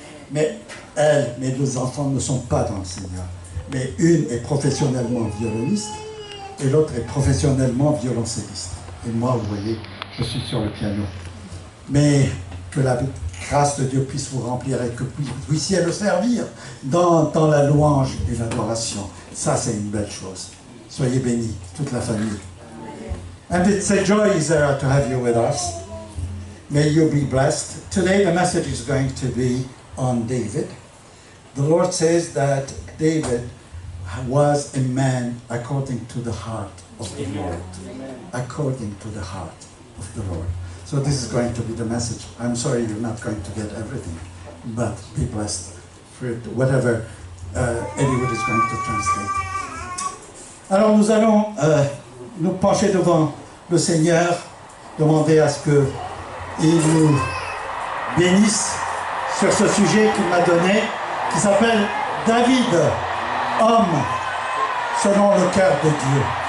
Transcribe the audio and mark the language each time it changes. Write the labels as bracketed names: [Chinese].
[French] Mais mes deux enfants ne sont pas dans le Seigneur. Mais une est professionnellement violoniste et l'autre est professionnellement violoncelliste. Et moi, vous voyez, je suis sur le piano. Mais que la grâce de Dieu puisse vous remplir et que vous puissiez le servir dans la louange et l'adoration. Ça, c'est une belle chose. Soyez bénis, toute la famille. [English] And it's a joy there to have you with us. May you be blessed. Today the message is going to be on David. The Lord says that David was a man according to the heart of the Lord. According to the heart of the Lord. So this is going to be the message. I'm sorry you're not going to get everything, but be blessed for whatever Eddiewood is going to translate. [French] Alors nous allons nous pencher devant le Seigneur, demander à ce qu'il nous bénisse sur ce sujet qu'il m'a donné, qui s'appelle David, homme selon le cœur de Dieu.